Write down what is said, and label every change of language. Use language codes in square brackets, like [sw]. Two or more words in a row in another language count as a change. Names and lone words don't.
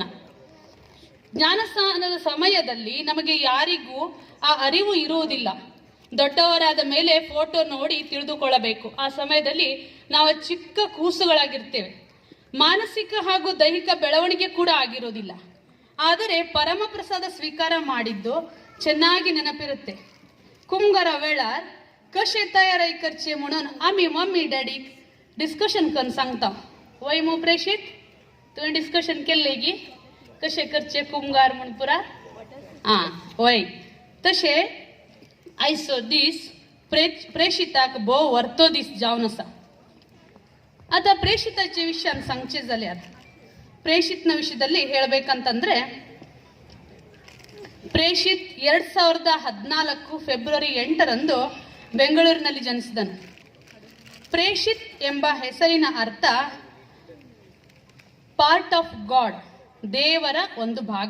[kn] ಜ್ಞಾನ ಸ್ನಾನದ ಸಮಯದಲ್ಲಿ ನಮಗೆ ಯಾರಿಗೂ ಆ ಅರಿವು ಇರುವುದಿಲ್ಲ. ದೊಡ್ಡವರಾದ ಮೇಲೆ ಫೋಟೋ ನೋಡಿ ತಿಳಿದುಕೊಳ್ಳಬೇಕು. ಆ ಸಮಯದಲ್ಲಿ ನಾವು ಚಿಕ್ಕ ಕೂಸುಗಳಾಗಿರ್ತೇವೆ. ಮಾನಸಿಕ ಹಾಗೂ ದೈಹಿಕ ಬೆಳವಣಿಗೆ ಕೂಡ ಆಗಿರೋದಿಲ್ಲ. ಆದರೆ ಪರಮ ಪ್ರಸಾದ ಸ್ವೀಕಾರ ಮಾಡಿದ್ದು ಚೆನ್ನಾಗಿ ನೆನಪಿರುತ್ತೆ. [kok] कुमगारा वेळार कशे तयारी करचे म्हणून आम्ही मम्मी डॅडीक डिस्कशन करून सांगता. वय मो प्रेषित तुवें डिस्कशन केल्ले की कशे करचे कुमगार म्हण पुरा? हां वय. तशे आयचो दीस प्रेषिताक भोव वर्तो दीस जावन आसा. आता ಪ್ರೇಷಿತचे ವಿಷಯ सांगचे जाल्यार [kn] ಪ್ರೇಷಿತ್ನ ವಿಷಯದಲ್ಲಿ ಹೇಳಬೇಕಂತಂದ್ರೆ ಪ್ರೇಷಿತ್ 2014 ಫೆಬ್ರವರಿ 8ರಂದು ಬೆಂಗಳೂರಿನಲ್ಲಿ ಜನಿಸಿದನು. ಪ್ರೇಷಿತ್ ಎಂಬ ಹೆಸರಿನ ಅರ್ಥ [en] part of God, [kn] ದೇವರ ಒಂದು ಭಾಗ.